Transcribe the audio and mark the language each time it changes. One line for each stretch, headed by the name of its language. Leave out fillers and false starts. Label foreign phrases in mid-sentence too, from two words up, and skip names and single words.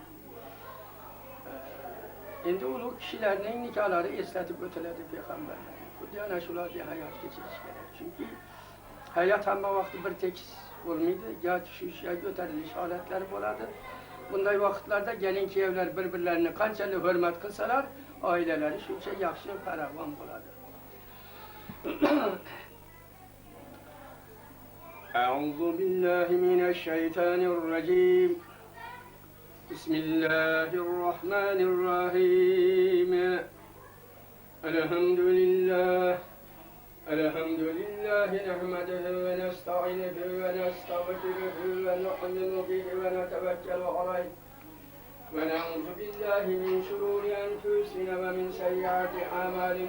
Uzbek: Endi ulug' kishilarning nikohlari eslatib o'tiladi payg'ambarlar. Xuddi ana shularga hayot kechirish kerak. Chunki hayot hamma vaqt bir tekis bo'lmaydi. Ya tushish, ya ko'tarilish holatlari bo'ladi. Bunday vaqtlarda gelin kuyovlar bir-birlarini qanchalik hurmat qilsalar, oilalari shuncha yaxshi farovon bo'ladi.
Arabic: أعوذ بالله من الشيطان الرجيم. Bismillahirrahmanirrahim. Elhamdülillah. الحمد لله نحمده ونستعينه ونستغفره ونؤمن به ونتوكل عليه. ونعوذ بالله من شرور أنفسنا ومن سيئات أعمالنا.